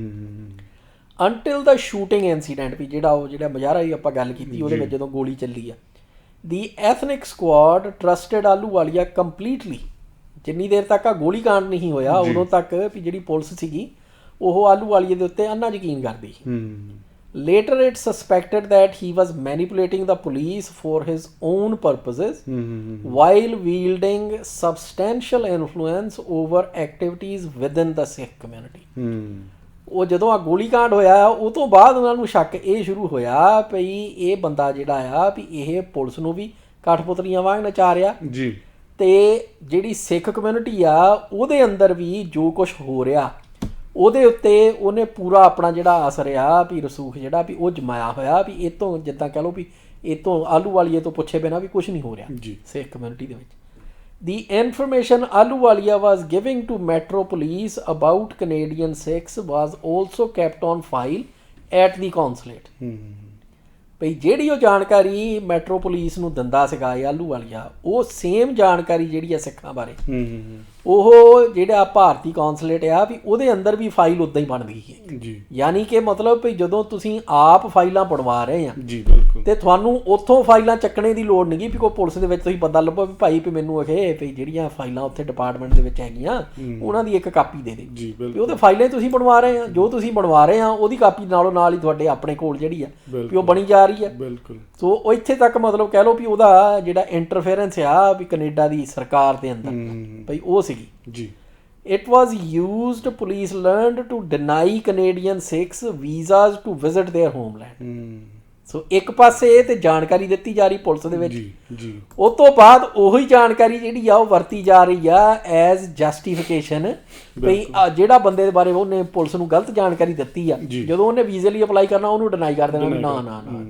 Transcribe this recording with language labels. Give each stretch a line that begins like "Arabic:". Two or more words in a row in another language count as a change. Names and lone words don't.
Punjabi: ਅੰਟਿਲ ਦਾ ਸ਼ੂਟਿੰਗ ਇਨਸੀਡੈਂਟ ਵੀ ਜਿਹੜਾ ਮੁਜ਼ਾਹਰਾ ਹੀ ਆਪਾਂ ਗੱਲ ਕੀਤੀ ਉਹਦੇ ਵਿੱਚ ਜਦੋਂ ਗੋਲੀ ਚੱਲੀ ਆ
English: the ethnic squad trusted Ahluwalia completely
Punjabi: ਜਿੰਨੀ ਦੇਰ ਤੱਕ ਆ ਗੋਲੀ ਕਾਂਡ ਨਹੀਂ ਹੋਇਆ ਉਦੋਂ ਤੱਕ ਵੀ ਜਿਹੜੀ ਪੁਲਿਸ ਸੀਗੀ ਉਹ ਆਹਲੂਵਾਲੀਏ ਦੇ ਉੱਤੇ ਅੰਨਾ ਯਕੀਨ ਕਰਦੀ ਸੀ
English: Later it suspected that he was manipulating the police for his own purposes while wielding substantial influence over activities within the Sikh community.
Punjabi: ਉਹ ਜਦੋਂ ਆ ਗੋਲੀ ਕਾਂਡ ਹੋਇਆ ਉਹ ਤੋਂ ਬਾਅਦ ਉਹਨਾਂ ਨੂੰ ਸ਼ੱਕ ਇਹ ਸ਼ੁਰੂ ਹੋਇਆ ਵੀ ਇਹ ਬੰਦਾ ਜਿਹੜਾ ਆ ਵੀ ਇਹ ਪੁਲਿਸ ਨੂੰ ਵੀ ਕਠਪੁਤਲੀਆਂ ਵਾਂਗ ਨਚਾ ਰਿਹਾ ਜੀ ਤੇ ਜਿਹੜੀ
English: Sikh community
Punjabi: ਆ ਉਹਦੇ ਅੰਦਰ ਵੀ ਜੋ ਕੁਝ ਹੋ ਰਿਹਾ ਉਹਦੇ ਉੱਤੇ ਉਹਨੇ ਪੂਰਾ ਆਪਣਾ ਜਿਹੜਾ ਅਸਰ ਆ ਵੀ ਰਸੂਖ ਜਿਹੜਾ ਵੀ ਉਹ ਜਮਾਇਆ ਹੋਇਆ ਵੀ ਇਹ ਤੋਂ ਜਿੱਦਾਂ ਕਹਿ ਲਓ ਵੀ ਇਹ ਤੋਂ ਆਹਲੂਵਾਲੀਏ ਤੋਂ ਪੁੱਛੇ ਬਿਨਾਂ ਵੀ ਕੁਝ ਨਹੀਂ ਹੋ ਰਿਹਾ
English: Sikh community
Punjabi: ਦੇ ਵਿੱਚ
English: The information Ahluwalia was giving to Metro Police about Canadian Sikhs was also kept on file at the consulate.
Punjabi: ਭਈ ਜਿਹੜੀ ਉਹ ਜਾਣਕਾਰੀ ਮੈਟਰੋ ਪੁਲਿਸ ਨੂੰ ਦਿੰਦਾ ਸੀਗਾ ਇਹ ਆਹਲੂਵਾਲੀਆ, ਉਹ ਸੇਮ ਜਾਣਕਾਰੀ ਜਿਹੜੀ ਆ ਸਿੱਖਾਂ ਬਾਰੇ ਉਹ ਜਿਹੜਾ ਭਾਰਤੀ ਕੌਂਸਲੇਟ ਆ ਵੀ ਉਹਦੇ ਅੰਦਰ ਵੀ ਫਾਈਲ ਉਦਾਂ ਹੀ ਬਣ ਗਈ ਹੈ ਜੀ। ਯਾਨੀ ਕਿ ਮਤਲਬ ਭਈ ਜਦੋਂ ਤੁਸੀਂ ਆਪ ਫਾਈਲਾਂ ਬਣਵਾ ਰਹੇ ਆ ਜੀ ਬਿਲਕੁਲ, ਤੇ ਤੁਹਾਨੂੰ ਉੱਥੋਂ ਫਾਈਲਾਂ ਚੱਕਣੇ ਦੀ ਲੋੜ ਨਹੀਂ ਵੀ ਕੋਈ ਪੁਲਿਸ ਦੇ ਵਿੱਚ ਤੁਸੀਂ ਬੰਦਾ ਲੱਭੋ ਵੀ ਭਾਈ ਵੀ ਮੈਨੂੰ ਅਖੇ ਵੀ ਜਿਹੜੀਆਂ ਫਾਈਲਾਂ ਉੱਥੇ ਡਿਪਾਰਟਮੈਂਟ ਦੇ ਵਿੱਚ ਹੈਗੀਆਂ ਉਹਨਾਂ ਦੀ ਇੱਕ ਕਾਪੀ ਦੇ ਦੇ ਜੀ ਵੀ ਬਿਲਕੁਲ, ਉਹਦੇ ਫਾਈਲਾਂ ਤੁਸੀਂ ਬਣਵਾ ਰਹੇ ਆ, ਜੋ ਤੁਸੀਂ ਬਣਵਾ ਰਹੇ ਆ ਉਹਦੀ ਕਾਪੀ ਨਾਲੋਂ ਨਾਲ ਹੀ ਤੁਹਾਡੇ ਆਪਣੇ ਕੋਲ ਜਿਹੜੀ ਆ ਵੀ ਉਹ ਬਣੀ ਜਾ ਰਹੀ ਹੈ। ਬਿਲਕੁਲ। ਸੋ ਉਹ ਇੱਥੇ ਤੱਕ ਮਤਲਬ ਕਹਿ ਲਓ ਵੀ ਉਹਦਾ ਜਿਹੜਾ ਇੰਟਰਫੇਰੈਂਸ ਆ ਵੀ ਕੈਨੇਡਾ ਦੀ ਸਰਕਾਰ ਦੇ ਅੰਦਰ ਭਈ ਉਹ ਸੀਗੀ ਜੀ।
English: It was used, police learned to deny Canadian Sikhs visas to visit their homeland.
Punjabi: ਸੋ ਇੱਕ ਪਾਸੇ ਇਹ ਤੇ ਜਾਣਕਾਰੀ ਦਿੱਤੀ ਜਾ ਰਹੀ ਪੁਲਿਸ ਦੇ ਵਿੱਚ, ਜੀ। ਉਸ ਤੋਂ ਬਾਅਦ ਉਹੀ ਜਾਣਕਾਰੀ ਜਿਹੜੀ ਆ ਉਹ ਵਰਤੀ ਜਾ ਰਹੀ ਆ
English: as justification
Punjabi: ਵੀ ਜਿਹੜਾ ਬੰਦੇ ਦੇ ਬਾਰੇ ਉਹਨੇ ਪੁਲਿਸ ਨੂੰ ਗਲਤ ਜਾਣਕਾਰੀ ਦਿੱਤੀ ਆ, ਜਦੋਂ ਉਹਨੇ ਵੀਜ਼ੇ ਲਈ ਅਪਲਾਈ ਕਰਨਾ ਉਹਨੂੰ ਡਿਨਾਈ ਕਰ ਦੇਣਾ ਵੀ ਨਾ ਨਾ ਨਾ।